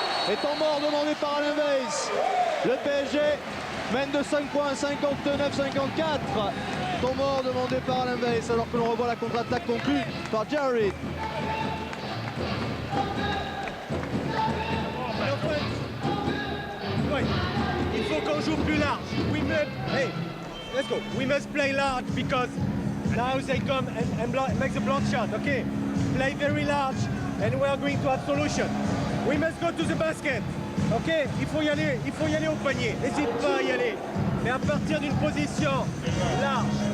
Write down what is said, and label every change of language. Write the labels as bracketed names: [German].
[French] Et temps mort demandé par Alain Weiss. Le PSG mène de 5 points, 59-54. Temps mort demandé par Alain Weiss, alors que l'on revoit la contre-attaque conclue par Jarrett. Ouais. Il faut qu'on joue plus large. [English] Hey, let's go. We must play large because now they come and make the block shot. Okay, play very large and we are going to have solution. We must go to the basket. [French] Ok, il faut y aller au panier. N'hésite pas à y aller. Mais à partir d'une position large.